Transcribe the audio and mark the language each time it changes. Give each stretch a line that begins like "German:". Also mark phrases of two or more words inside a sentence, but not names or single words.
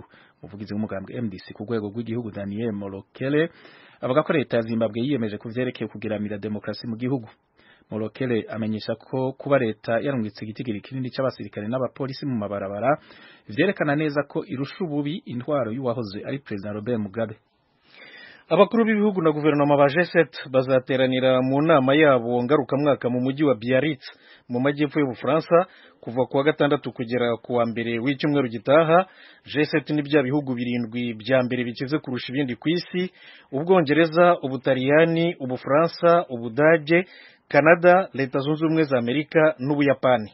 Rundi: Umuvugizi w'umugambi MDC ku rwego rw'igihugu Daniel Molokele avuga ko leta ya Zimbabwe yiyemeje kuvyerekeye kugiramira demokrasi mu gihugu. Molokele amenyesha ko kuba leta yarungitse igitigiri kinini c'abasirikare n'abapolisi mu mabarabara vyerekana neza ko irusha ububi intwaro y'uwahoze ari President Robert Mugabe.
Kinyarwanda: Abakuru b'ibihugu na guverinoma ba G7 bazateranira mu nama yabo ngarukamwaka mu mujyi wa Biarritz mu majyepfo y'Ubufaransa kuva kuwa gatandatu kugera kuwa mbere w'icyumweru gitaha. G7 ni bya bihugu birindwi bya mbere bikize kurusha ibindi ku isi: Ubwongereza, Ubutaliyani, Ubufaransa, Ubudage, Canada, Leta Zunze Ubumwe za Amerika n'Ubuyapani.